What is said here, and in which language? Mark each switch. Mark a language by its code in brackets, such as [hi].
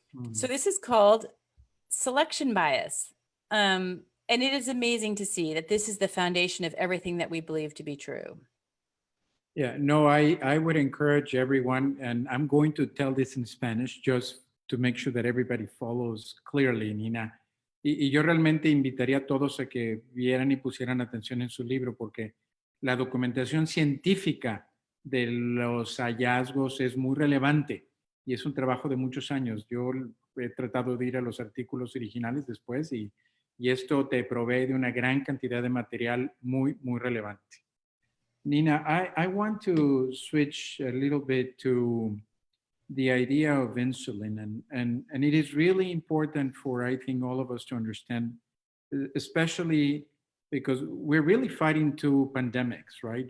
[en] So this is called selection bias. And it is amazing to see that this is the foundation of everything that we believe to be true. Yeah, no, I would encourage everyone, and I'm going to tell this in Spanish just to make sure that everybody follows clearly, Nina. [es] Y yo realmente invitaría a todos a que vieran y pusieran atención en su libro, porque la documentación científica de los hallazgos es muy relevante y es un trabajo de muchos años. Yo he tratado de ir a los artículos originales después y esto te provee de una gran cantidad de material muy, muy relevante. [en] Nina, I want to switch a little bit to the idea of insulin, and it is really important for, I think, all of us to understand, especially because we're really fighting two pandemics, right?